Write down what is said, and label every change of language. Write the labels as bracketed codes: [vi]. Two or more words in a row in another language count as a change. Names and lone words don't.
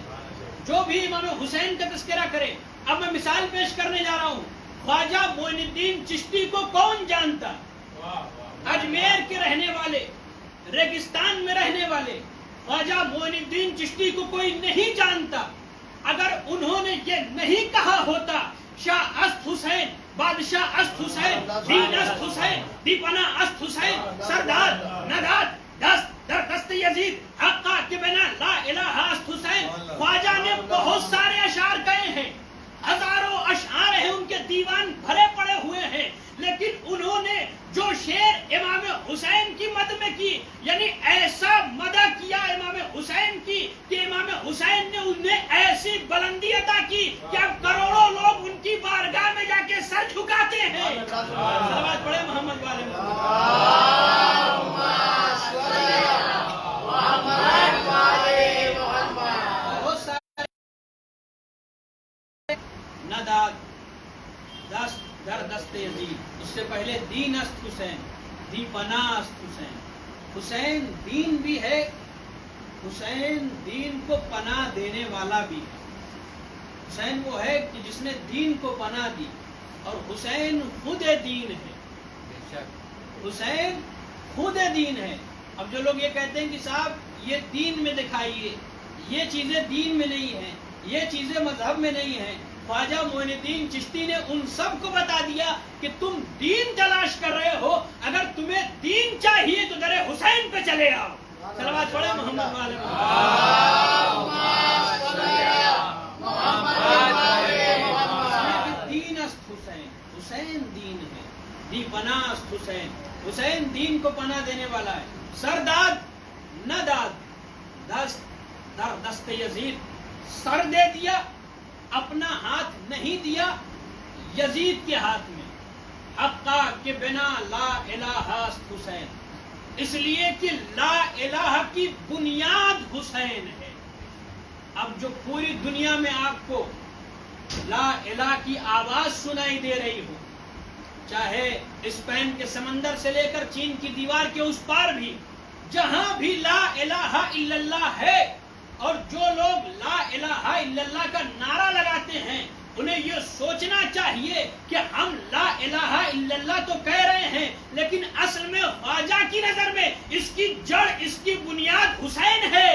[ur] جو بھی امام حسین کا تذکرہ کرے، اب میں مثال پیش کرنے جا رہا ہوں، خواجہ معین الدین چشتی کو کون جانتا؟ اجمیر کے رہنے والے، ریگستان میں رہنے والے خواجہ معین الدین چشتی کو کوئی نہیں جانتا۔ اگر انہوں نے یہ نہیں کہا ہوتا [fa] شاہ است حسین، بادشاہ است حسین، دین است حسین، دیپنا است حسین، سردار نداد دست در دست یزید، حقا کے بنا لا الہ است حسین، [ur] خواجہ نے بہت سارے اشعار کہے ہیں، ہزاروں اشعار ہیں، ان کے دیوان بھرے پڑے ہوئے ہیں، لیکن انہوں نے جو شعر امام حسین کی مد میں کی، یعنی ایسا مدح کیا امام حسین کی کہ امام حسین نے انہیں ایسی بلندی عطا کی کہ اب کروڑوں لوگ ان کی بارگاہ میں جا کے سر جھکاتے ہیں۔ صلوات پڑھیں محمد والے [ar] اللهم صل على محمد وعلى محمد۔ [ur] بہت سارے [fa] نداد دست در دست یزید، [ur] اس سے پہلے [fa] دین است حسین، دی پناہ است حسین۔ [ur] حسین دین بھی ہے، حسین دین کو پناہ دینے والا بھی ہے۔ حسین وہ ہے کہ جس نے دین کو پناہ دی، اور حسین خود دین ہے۔ حسین خود دین ہے۔ اب جو لوگ یہ کہتے ہیں کہ صاحب یہ دین میں دکھائیے، یہ چیزیں دین میں نہیں ہیں، یہ چیزیں مذہب میں نہیں ہیں، خواجہ معین الدین چشتی نے ان سب کو بتا دیا کہ تم دین تلاش کر رہے ہو، اگر تمہیں دین چاہیے تو در حسین پہ چلے آؤ۔ صلوات پڑھیں محمد والے [ar] اللهم صل على محمد وعلى محمد۔ [fa] دین است حسین، [ur] حسین دین ہے، [fa] دی پناہ است حسین، [ur] حسین دین کو پناہ دینے والا ہے۔ [fa] سرداد نہ داد دست در دست یزید، [ur] سر دے دیا، اپنا ہاتھ نہیں دیا یزید کے ہاتھ میں۔ [fa] حقا کے بنا لا الہ است حسین، [ur] اس لیے کہ [ar] لا الہ [ur] کی بنیاد حسین ہے۔ اب جو پوری دنیا میں آپ کو [ar] لا الہ [ur] کی آواز سنائی دے رہی ہو، چاہے اسپین کے سمندر سے لے کر چین کی دیوار کے اس پار بھی، جہاں بھی [ar] لا الہ الا اللہ [ur] ہے، اور جو لوگ [ar] لا الہ الا اللہ [ur] کا نعرہ لگاتے ہیں، انہیں یہ سوچنا چاہیے کہ ہم [ar] لا الہ الا اللہ [ur] تو کہہ رہے ہیں، لیکن اصل میں خواجہ کی نظر میں اس کی جڑ، اس کی بنیاد حسین ہے۔